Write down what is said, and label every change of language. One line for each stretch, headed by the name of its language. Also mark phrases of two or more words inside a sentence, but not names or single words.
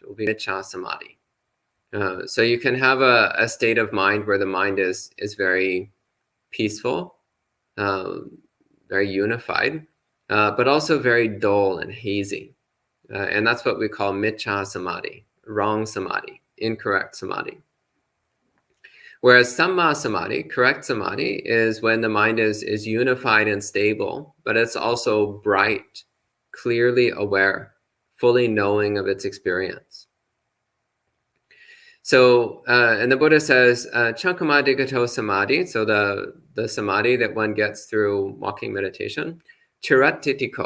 English: It will be
Pali: miccha samadhi.
English: So you can have a state of mind where the mind is very peaceful, very unified, but also very dull and hazy. And that's what we call
Pali: miccha samadhi,
English: wrong samadhi, incorrect samadhi.
Pali: Whereas samma samadhi,
English: correct samadhi, is when the mind is unified and stable, but it's also bright, clearly aware, fully knowing of its experience. So, and the Buddha says,
Pali: Chankama Digato samadhi,
English: so the samadhi that one gets through walking meditation, chiratitiko.